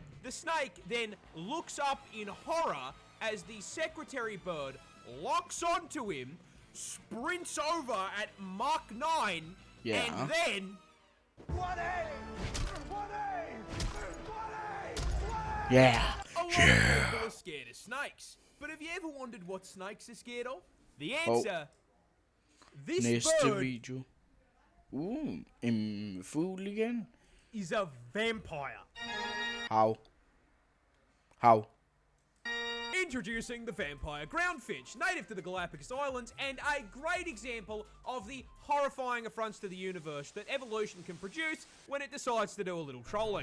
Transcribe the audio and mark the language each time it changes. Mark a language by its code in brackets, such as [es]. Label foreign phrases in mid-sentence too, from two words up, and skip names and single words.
[en] The snake then looks up in horror as the secretary bird locks onto him, sprints over at Mach 9, and then... Yeah. A lot of people are scared of snakes. But have you ever wondered what snakes are scared of? The answer... This [da] Næste [en] bird [da] video. En fugl igen. [en] is a vampire. How? Introducing the vampire groundfinch, native to the Galapagos Islands, and a great example of the horrifying affronts to the universe that evolution can produce when it decides to do a little trolling.